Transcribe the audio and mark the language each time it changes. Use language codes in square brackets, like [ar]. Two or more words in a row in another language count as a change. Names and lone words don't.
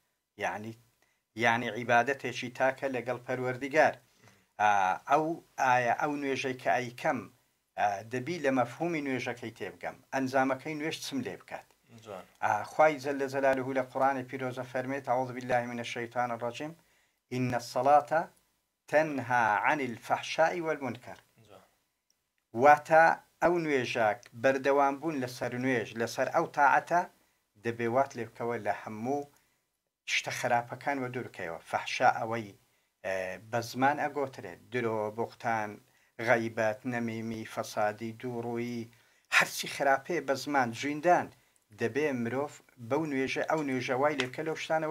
[ckb] یعنی عیبادەتێکی تاکە لەگەڵ پەروەردیگار ئایا ئەو نوێژەی کە ئەیکەم دەبی لە مەفهومی نوێژەکەی تێبگەم ئەنجامەکەی نوێژ چم لێ بکات خوای [ar] جل جلاله [ckb] لە قورئانی پیرۆزە فەرمێت [ar] أعوذ بالله من الشيطان الرجيم إن الصلاة تنهى عن الفحشاء والمنكر [ckb] واتە ئەو نوێژاک بەردەوام بوون لەسەر نوێژ لەسەر ئەو تاعەتە دەبێوات لێ بکەوە لە هەموو شتە خراپەکان و دوورکەوە فەحشا ئەوەی بە زمان ئەگۆترێت درۆ بوختان غەیبەت نەمیمی فەسادی دووڕووی هەرچی خراپەیە بە زمان جویندان دەبێ مرۆڤ بەو نوێژە ئەو نوێژەوای لێ بکە لەو شتانەوە